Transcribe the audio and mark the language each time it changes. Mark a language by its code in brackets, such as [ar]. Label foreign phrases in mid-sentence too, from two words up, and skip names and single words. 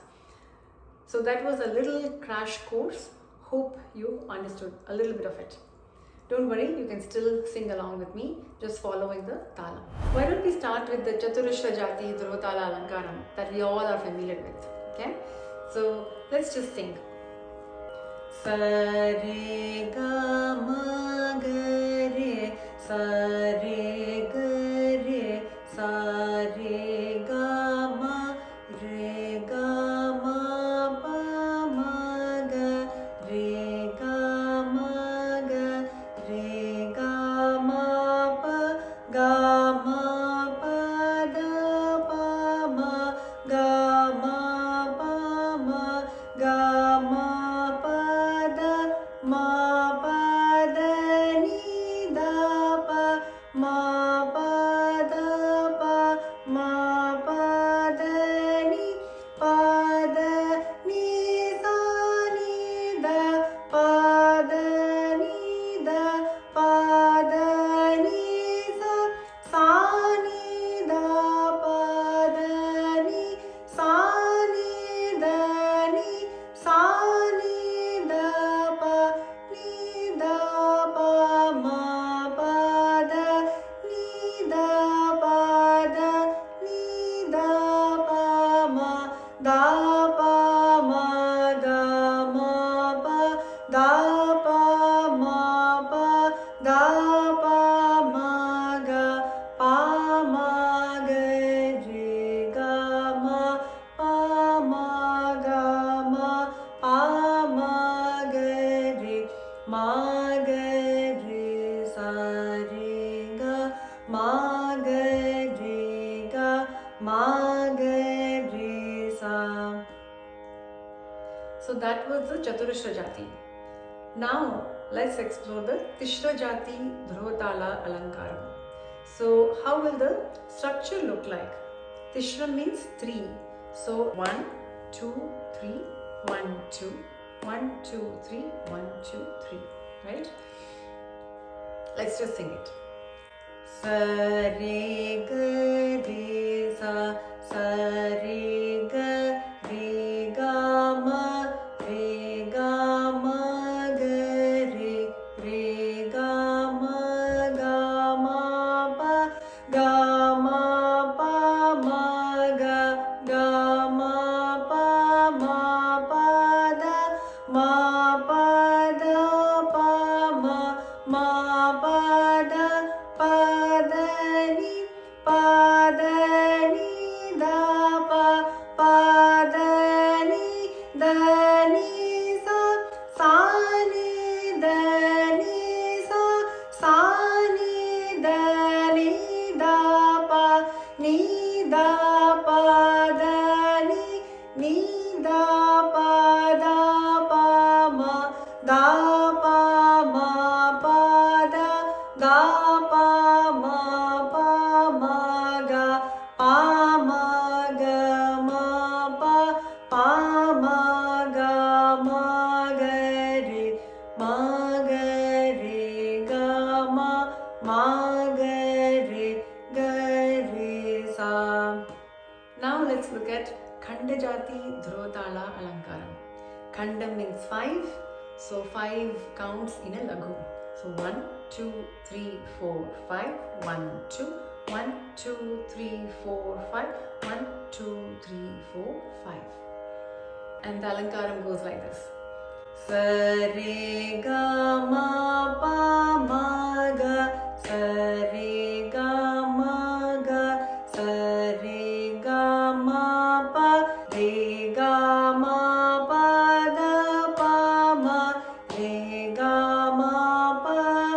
[en] So that was a little crash course. Hope you understood a little bit of it. Don't worry, you can still sing along with me, just following the Talam. Why don't we start with the Chaturashra Jati Dhruva Tala Alankaram that we all are familiar with, okay? So let's just sing. Sa re ga ma ga re, sa re ga re, sa re ga ma re ga ma pa ma ga re ga ma ga re ga ma pa ga ma pa da pa ma ga ma pa ma ga ma pa da ma pa da ni da pa ma pa da pa ma pa da ni pa da ni sa ni da pa da ni da pa da ni sa ni da pa da ni sa ni da ni sa ni da pa ni da pa ma pa da ni da pa da ni da pa ma da pa ma ga ma pa da pa ma pa da pa ma ga pa ma ga re ga ma pa ma ga ma pa ma ga re sa re ga ma ga re ga ma ga re sa. So that was the Chaturashra Jati. Now let's explore the Tishra Jati Dhruva Tala Alankaram. So how will the structure look like? Tishra means 3. So 1, 2, 3, 1, 2, 1, 2, 3, 1, 2, 3, right? Let's just sing it. Sa re ga re sa re ga ma re ga ma pa ma ga ma pa da ma pa da pa da ni da pa da ni sa ni da ni da pa da ni da pa da pa ma da pa ma pa da pa ma ga pa ma ga ma pa ma ga ma ga re ga ma ga re sa. Now let's look at Khanda Jati Dhruva Tala Alankaram. Khanda means 5, so 5 counts in a laghu. So 1, 2, 3, 4, 5, 1, 2, 1, 2, 3, 4, 5, 1, 2, 3, 4, 5. And the Alankaram goes like this. Sa re ga ma pa ma ga sa re ga ma ga sa re ga ma pa re ga ma pa da pa ma re ga ma pa